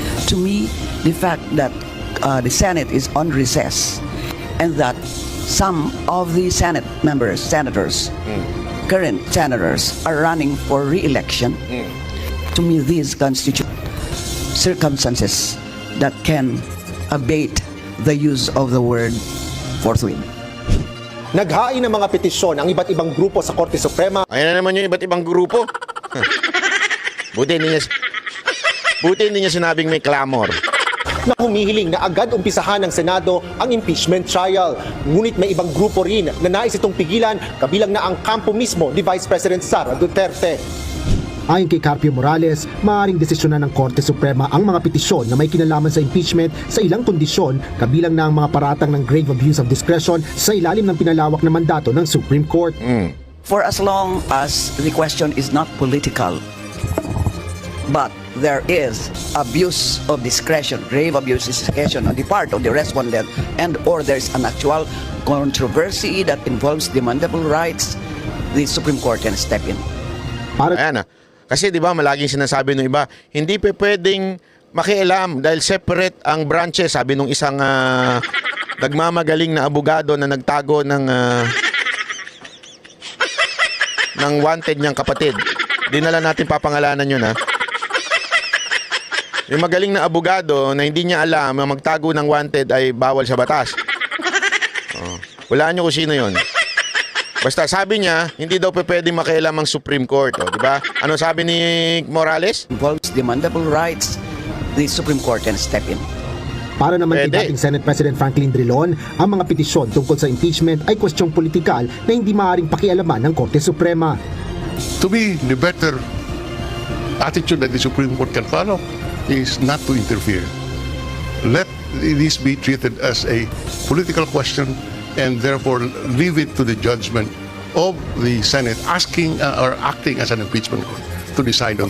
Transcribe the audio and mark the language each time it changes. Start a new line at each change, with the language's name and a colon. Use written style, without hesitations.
English: To me, the fact that the Senate is on recess and that some of the senators, current senators, are running for re-election, to me these constitute circumstances that can abate the use of the word forthwith.
Filipino: Naghain ng mga petisyon ang iba't ibang grupo sa Korte Suprema. Ayan na naman yung iba't ibang grupo. Buti hindi niya sinabing may clamor. Na humihiling na agad umpisahan ng Senado ang impeachment trial. Ngunit may ibang grupo rin na nais itong pigilan, kabilang na ang kampo mismo ni Vice President Sara Duterte. Ayon kay Carpio Morales, maaaring desisyonan ng Korte Suprema ang mga petisyon na may kinalaman sa impeachment sa ilang kondisyon, kabilang na ang mga paratang ng grave abuse of discretion sa ilalim ng pinalawak na mandato ng Supreme Court.
English: For as long as the question is not political, but there is abuse of discretion, grave abuse of discretion on the part of the respondent, and or there's an actual controversy that involves demandable rights, the Supreme Court can step in.
Filipino: Ayan Kasi di ba malaging sinasabi ng iba, hindi pwedeng makialam dahil separate ang branches, sabi nung isang nagmamagaling na abogado na nagtago ng wanted niyang kapatid. Di na lang natin papangalanan yun, ha? Yung magaling na abogado na hindi niya alam na magtago ng wanted ay bawal sa batas. Oh. Walaan niyo kung sino yun. Basta sabi niya, hindi daw pwede makialam ang Supreme Court. O, di ba? Ano sabi ni Morales?
English: Involves demandable rights, the Supreme Court can step in.
Filipino: Para naman kay Pwede. dating Senate President Franklin Drilon, ang mga petisyon tungkol sa impeachment ay kwestyong politikal na hindi maaaring pakialaman ng Korte Suprema.
English: To me, the better attitude that the Supreme Court can follow is not to interfere. Let this be treated as a political question and therefore leave it to the judgment of the Senate asking or acting as an impeachment court to decide on